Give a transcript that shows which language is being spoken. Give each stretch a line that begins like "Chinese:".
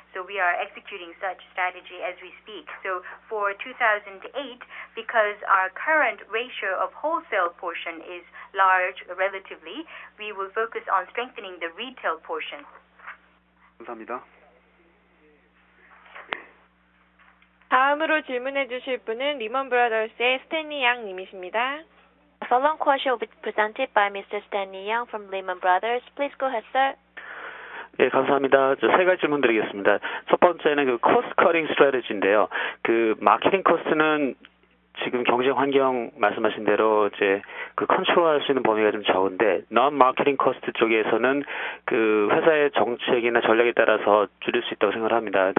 English: So we are executing such strategy as we speak. So for 2008, because our current ratio of wholesale portion is large relatively, we will focus on strengthening the retail portion.
Korean: 감사합니다. 다음으로 질문해 주실 분은 리먼 브라더스의 스탠리 양 님이십니다.
English: The following question will be presented by Mr. Stanley Yang from Lehman Brothers. Please go ahead, sir.
Korean: 예, 감사합니다. 세 가지 질문 드리겠습니다. 첫 번째는 코스트 커팅 스트래티지인데요. 마케팅 코스트는 지금 경쟁 환경 말씀하신 대로 컨트롤할 수 있는 범위가 좀 적은데 non marketing 코스트 쪽에서는 회사의 정책이나 전략에 따라서 줄일 수 있다고 생각을 합니다.